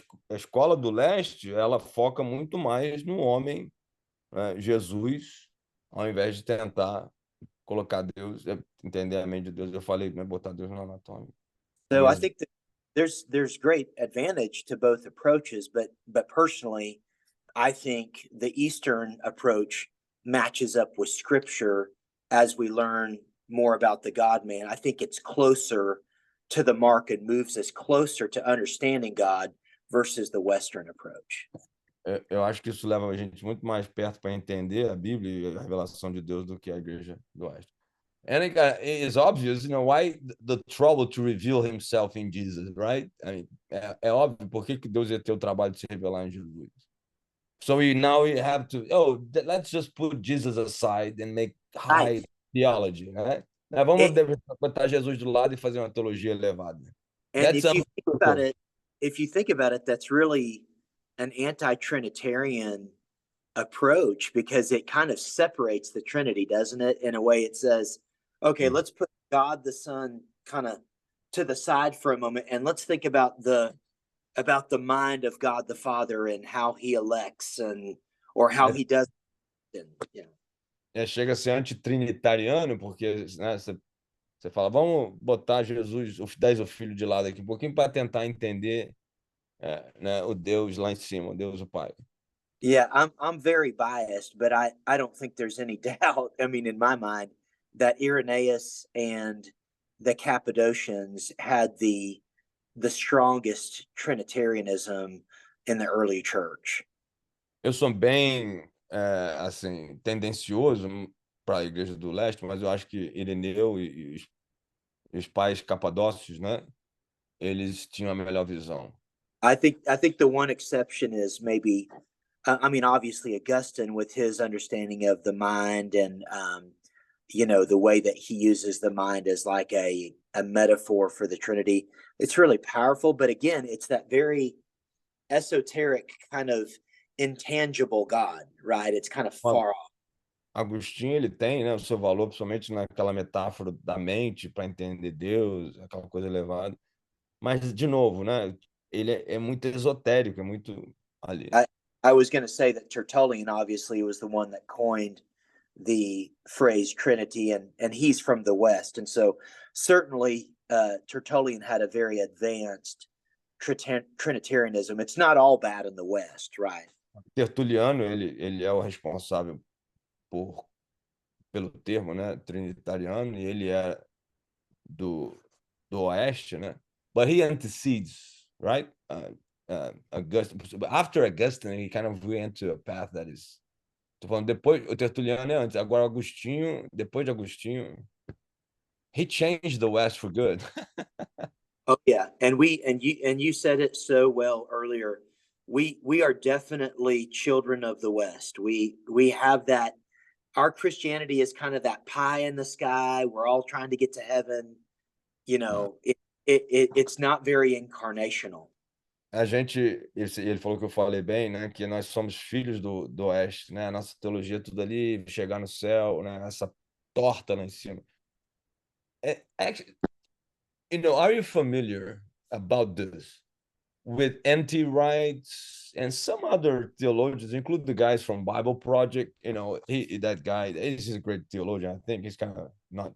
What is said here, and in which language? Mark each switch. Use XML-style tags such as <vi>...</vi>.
<pt>a escola do leste, ela foca muito mais no homem, né, Jesus, ao invés de tentar colocar Deus, entender a mente de Deus. Eu falei, né, botar Deus no anatômico.</pt> <en>So I think that there's great advantage to both approaches, but personally, I think the Eastern approach matches up with Scripture as we learn more about the God man. I think it's closer to the mark and moves us closer to understanding God versus the Western approach.</en> <pt>Eu acho que isso leva a gente muito mais perto para entender a Bíblia e a revelação de Deus do que a Igreja do Oeste.</pt> <en>And it's obvious, why the trouble to reveal himself in Jesus, right? I mean,</en> <pt>é óbvio por que Deus ia ter o trabalho de se revelar em Jesus.</pt> <en>So now we have to, let's just put Jesus aside and make high theology, right?</en> <pt>Né, vamos</pt> <en>It,</en> <pt>botar Jesus do lado e fazer uma teologia elevada.</pt> <en>and That's if you think about unbiblical. it, that's really an anti-Trinitarian approach because it kind of separates the Trinity, doesn't it? In a way, it says, okay, Mm. let's put God the Son kind of to the side for a moment, and let's think about the mind of God the Father and how He elects and or how</en> <pt>É,</pt> <en>He does. And, you know.</en> <pt>chega a ser antitrinitariano, porque né, você fala, vamos botar Jesus, os 10 o Filho de lado aqui um pouquinho para tentar entender né, o Deus lá em cima, o Deus o Pai.</pt> <en>Yeah, I'm very biased, but I don't think there's any doubt. I mean, in my mind, that Irenaeus and the Cappadocians had the strongest Trinitarianism in the early church.</en> <pt>Eu sou bem, assim, tendencioso para a Igreja do Leste, mas eu acho que Ireneu e os pais capadócios, né, eles tinham a melhor visão.</pt> <en>I think the one exception is maybe, I mean, obviously Augustine with his understanding of the mind and the way that he uses the mind as like a metaphor for the Trinity. It's really powerful, but again, it's that very esoteric kind of intangible God, right? It's kind of</en> <pt>O</pt> <en>far off.</en> <pt>Agostinho, ele tem, né, o seu valor, principalmente naquela metáfora da mente para entender Deus, aquela coisa elevada. Mas, de novo, né, ele é muito esotérico, é muito ali.</pt> <en>I I was going to say that Tertullian obviously was the one that coined the phrase Trinity, and he's from the West, and so certainly Tertullian had a very advanced Trinitarianism. It's not all bad in the West, right?</en> <pt>Tertuliano, ele é o responsável pelo termo, né, trinitariano, e ele é do Oeste, né?</pt> <en>But he antecedes, right? Augustine. After Augustine, he kind of went to a path that is.</en> <pt>Tô falando depois, o Tertuliano é antes. Agora Agostinho, depois de Agostinho,</pt> <en>he changed the West for good. Oh yeah, and you said it so well earlier. We are definitely children of the West. We have that. Our Christianity is kind of that pie in the sky. We're all trying to get to heaven. You</en> <pt>Né?</pt> <en>know, it's not very incarnational.</en> <pt>A gente, ele falou que eu falei bem, né? Que nós somos filhos do Oeste, né? A nossa teologia é tudo ali, chegar no céu, né? Essa torta lá em cima.</pt> <en>Actually, are you familiar about this with N.T. Wright and some other theologians, include the guys from Bible Project? That guy, he's a great theologian. I think he's kind of not.</en>